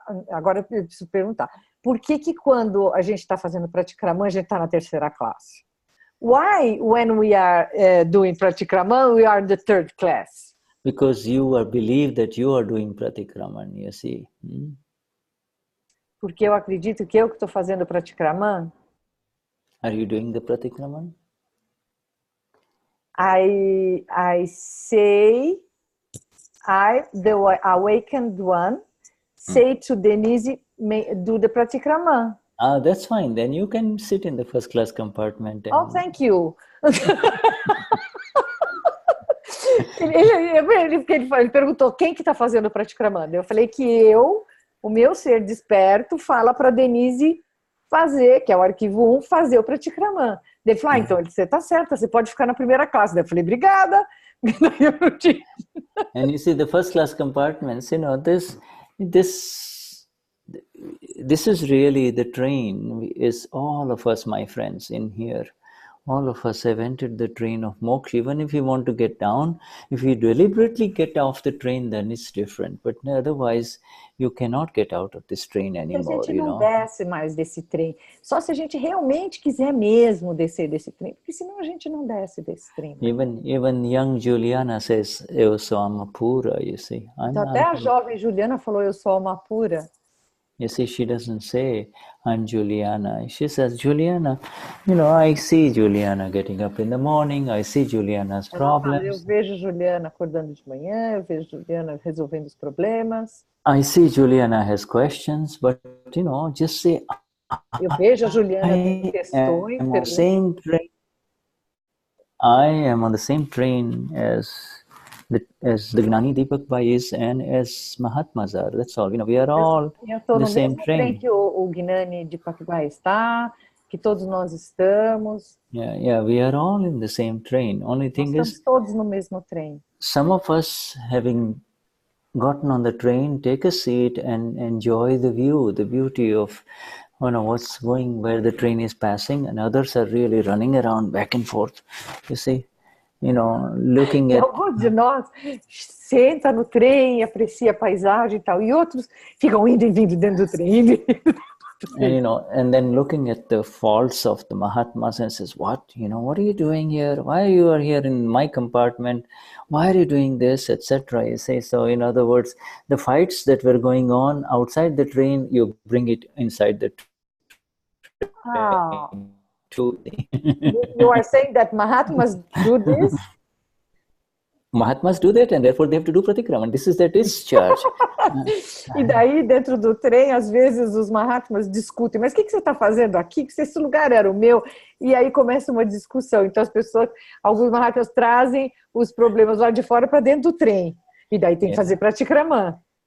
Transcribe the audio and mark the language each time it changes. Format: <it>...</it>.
<pt>Agora eu preciso perguntar. Por que quando a gente está fazendo Pratikraman, a gente está na terceira classe?</pt> <en>Why, when we are doing Pratikraman, we are the third class? Because you believe that you are doing Pratikraman, you see. Porque eu acredito que eu que estou fazendo Pratikraman. Are you doing the Pratikraman? I say, the awakened one, say to Denize, do the Pratikraman. That's fine. Then you can sit in the first class compartment. Oh, thank you.</en> <pt>Ele perguntou quem que está fazendo o Pratikraman. Eu falei que o meu ser desperto, fala para Denize fazer, que é o arquivo 1, fazer o Pratikraman. Ele falou, então você está certa, você pode ficar na primeira classe. Eu falei, obrigada.</pt> <en>And you see, the first class compartments, this is really the train, is all of us, my friends, in here. All of us have entered the train of moksha. Even if you want to get down, if you deliberately get off the train, then it's different. But otherwise, you cannot get out of this train anymore.</en> <pt>A gente não desce mais desse trem. Só se a gente realmente quiser mesmo descer desse trem, porque senão a gente não desce desse trem.</pt> <en>Even young Juliana says,</en> <pt>eu sou uma pura,</pt> <en>you see.</en> <pt>Então, até a jovem Juliana falou, eu sou uma pura.</pt> <en>You see, she doesn't say, I'm Juliana. She says, Juliana, I see Juliana getting up in the morning, I see Juliana's problems.</en> <pt>Eu vejo Juliana acordando de manhã, eu vejo Juliana resolvendo os problemas.</pt> <en>I see Juliana has questions, but, just say,</en> <pt>eu vejo a Juliana tendo questões.</pt> <en>I am on the same train as the Gnani Deepak is and as Mahatmas are. That's all. We are all on the same train.</en> <pt>Que o Gnani Deepak está, que todos nós estamos.</pt> <en>Yeah, we are all in the same train. Only thing</en> <pt>is, todos no mesmo trem.</pt> <en>Some of us, having gotten on the train, take a seat and enjoy the view, the beauty of what's going, where the train is passing, and others are really running around back and forth. You see? Looking at...</en> <pt>Alguns de nós senta no trem, aprecia a paisagem e tal, e outros ficam indo e vindo dentro do trem.</pt> <en>And then looking at the faults of the Mahatmas and says, what are you doing here? Why you are here in my compartment? Why are you doing this, etc.? You say, so in other words, the fights that were going on outside the train, you bring it inside the train. Oh. You are saying that Mahatmas do this? Mahatmas do that, and therefore they have to do Pratikraman. This is their discharge.</en> <pt>E daí, dentro do trem, às vezes os Mahatmas discutem, mas o que você está fazendo aqui? Que esse lugar era o meu? E aí começa uma discussão. Então alguns Mahatmas trazem os problemas lá de fora para dentro do trem. E daí tem que fazer Pratikraman.</pt>